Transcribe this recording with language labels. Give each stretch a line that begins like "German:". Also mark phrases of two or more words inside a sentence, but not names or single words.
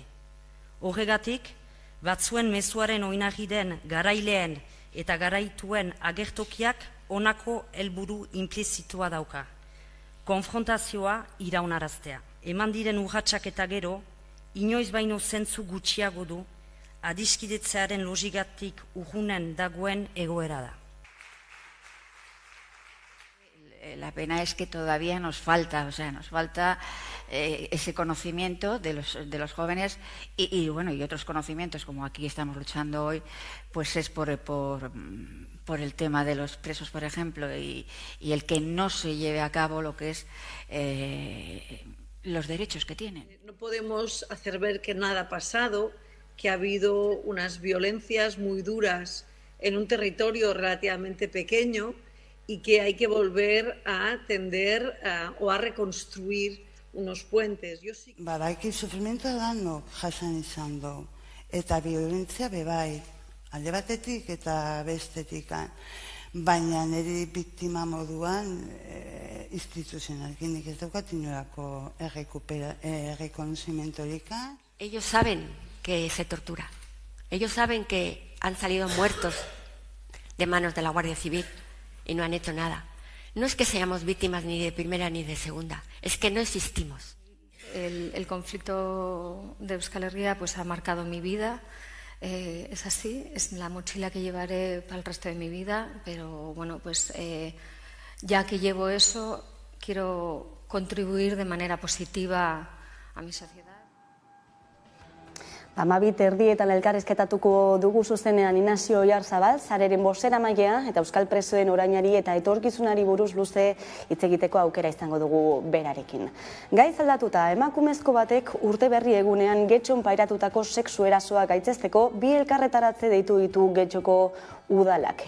Basque: Horregatik, batzuen mezuaren oinarri den garaileen eta garaituen agertokiak honako helburu inplizitua dauka. Konfrontazioa iraunaraztea. Eman diren urratsak eta gero, inoiz baino zentzu gutxiago du, adiskidetzearen logigatik urrunen dagoen egoera da.
Spanish: La pena es que todavía nos falta ese conocimiento de los jóvenes y otros conocimientos, como aquí estamos luchando hoy, pues es por el tema de los presos, por ejemplo, y el que no se lleve a cabo lo que es los derechos que tienen. No podemos hacer ver que nada ha pasado, que ha habido unas violencias muy duras en un territorio relativamente pequeño y que hay que volver a atender o a reconstruir unos puentes.
Basque: Badaki sufrimento danok jasan izan du, eta violentzia bebai, alde batetik eta bestetik. Baina niri biktima moduan instituzionalki nik ez daukat inolako errekonozimentorik.
Spanish: Ellos saben que se tortura. Ellos saben que han salido muertos de manos de la Guardia Civil y no han hecho nada. No es que seamos víctimas ni de primera ni de segunda, es que no existimos. El conflicto de Euskal Herria pues ha marcado mi vida. Es así, es la mochila que llevaré para el resto de mi vida, pero bueno, pues ya que llevo eso, quiero contribuir de manera positiva a mi sociedad.
Basque: 12:30 elkarrizketatuko dugu zuzenean Inazio Oyarzabal, Sareren bozeramailea eta euskal presoen orainari eta etorkizunari buruz luze hitz egiteko aukera izango dugu berarekin. Gaiz aldatuta, emakumezko batek urte berri egunean Getxon pairatutako sexu erasoa gaitzesteko bi elkarretaratze deitu ditu Getxoko udalak.